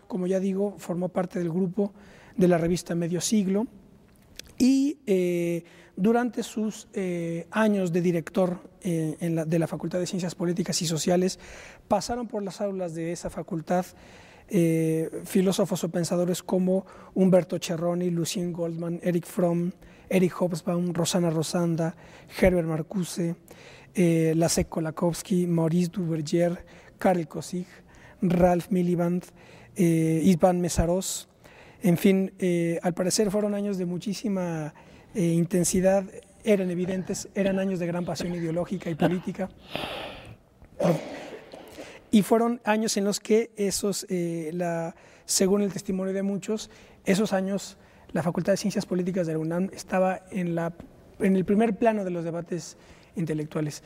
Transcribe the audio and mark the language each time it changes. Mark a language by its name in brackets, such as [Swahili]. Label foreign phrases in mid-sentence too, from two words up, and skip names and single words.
[Spanish] Como ya digo, formó parte del grupo de la revista Medio Siglo y durante sus años de director de la Facultad de Ciencias Políticas y Sociales pasaron por las aulas de esa facultad filósofos o pensadores como Humberto Cerroni, Lucien Goldman, Erich Fromm, Erich Hobsbawm, Rosana Rosanda, Herbert Marcuse, Leszek Kolakowski, Maurice Duverger, Karel Kosig, Ralph Miliband, István Mészáros. En fin, al parecer fueron años de muchísima intensidad, eran evidentes, eran años de gran pasión ideológica y política. Y fueron años en los que según el testimonio de muchos, esos años la Facultad de Ciencias Políticas de la UNAM estaba en el primer plano de los debates intelectuales.